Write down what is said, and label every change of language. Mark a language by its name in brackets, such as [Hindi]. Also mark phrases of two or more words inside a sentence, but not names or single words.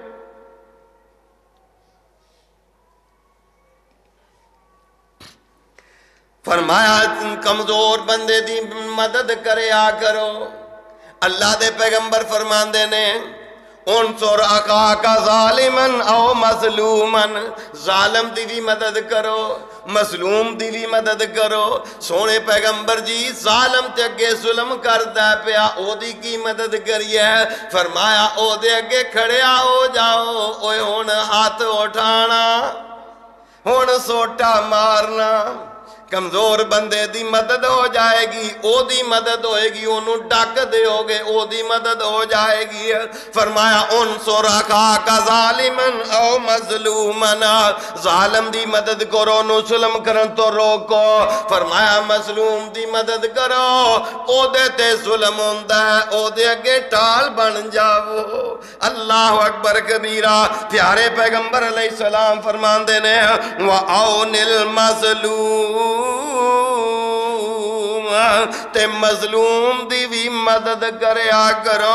[Punjabi] فرمایا کمزور بندے دی مدد کریا کرو۔ اللہ دے پیغمبر فرماندے نے [Arabic] انصر اخاک ظالمن او مظلومن، [Punjabi] ظالم دی بھی مدد کرو، مظلوم دی بھی مدد کرو۔ سونے پیغمبر جی ظالم تے اگے ظلم کردا پیا، او دی کی مدد کریے؟ فرمایا او دے اگے کھڑیا ہو جاؤ، اوے ہن ہاتھ اٹھانا، ہن سوٹا مارنا، کمزور بندے دی مدد ہو جائے گی، او دی مدد ہوئے گی، انہوں ڈاک دے ہوگے، او دی مدد ہو جائے گی۔ فرمایا [Arabic] انصر اخاک ظالمن او مظلومن، [Punjabi] ظالم دی مدد کرو، انہوں ظلم کرن تو روکو۔ فرمایا مظلوم دی مدد کرو، او دے تے ظلم ہوندہ ہے، او دے اگے ٹال بن جاؤ۔ [Arabic] اللہ اکبر کبیرہ۔ [Punjabi] پیارے پیغمبر علیہ السلام فرماندے نے [Arabic] وَأَوْنِ الْمَظْلُومِ، [Punjabi] تے مظلوم دی بھی مدد کریا کرو۔